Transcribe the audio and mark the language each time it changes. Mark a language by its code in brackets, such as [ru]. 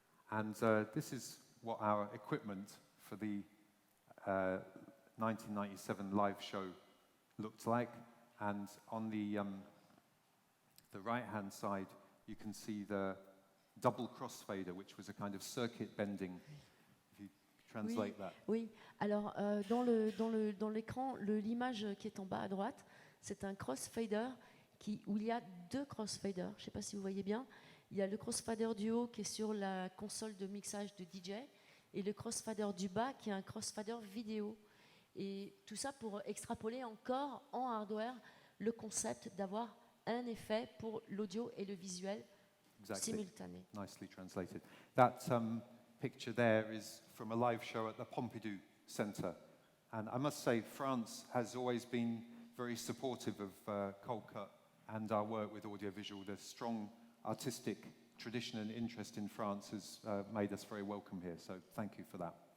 [en] And this is what our equipment for the 1997 live show looked like. And on the right-hand side, you can see the double crossfader, which was a kind of circuit bending, if you translate that. [fr] Oui, alors dans l'écran, l'image qui est en bas à droite, c'est un crossfader où il y a deux crossfaders. Je ne sais pas si vous voyez bien. Il y a le crossfader du haut qui est sur la console de mixage de DJ et le crossfader du bas qui est un crossfader vidéo. Et tout ça pour extrapoler encore en hardware le concept d'avoir un effet pour l'audio et le visuel simultané. [en] Nicely translated. That picture there is from a live show at the Pompidou Centre. And I must say, France has always been very supportive of Coldcut and our work with audiovisual. The strong artistic tradition and interest in France has made us very welcome here, so thank you for that.